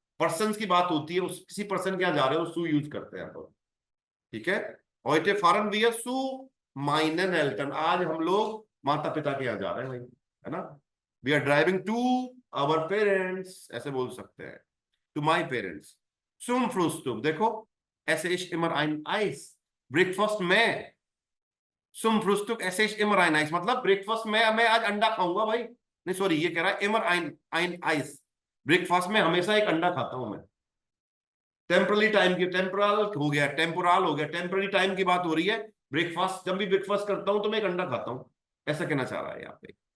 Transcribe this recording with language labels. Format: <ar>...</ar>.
<hi>Person की बात होती है, उस किसी पर्सन के यहाँ जा रहे हो सू यूज करते हैं तो। ठीक है,</hi> <de>heute fahren wir zu meinen Eltern,</de> <hi>आज हम लोग माता पिता के यहाँ जा रहे हैं भाई, है ना।</hi> <en>we are driving to our parents,</en> <hi>ऐसे बोल सकते हैं,</hi> <en>To my parents.</en> <de>zum Frühstück,</de> <hi>देखो</hi> <de>esse ich immer ein Eis,</de> <hi>breakfast में</hi> <de>zum Frühstück esse ich immer ein Eis,</de> <hi>मतलब ब्रेकफास्ट में मैं आज अंडा खाऊंगा भाई। नहीं सॉरी, ये कह रहा है</hi> <de>immer ein Eis,</de> <hi>ब्रेकफास्ट में हमेशा एक अंडा खाता हूं मैं। टेम्परली टाइम की, टेम्पोरल हो गया, टेम्पोरल हो गया, टेम्पररी टाइम की बात हो रही है। ब्रेकफास्ट, जब भी ब्रेकफास्ट करता हूं तो मैं एक अंडा खाता हूं, ऐसा कहना चाह रहा है यहाँ पे।</hi>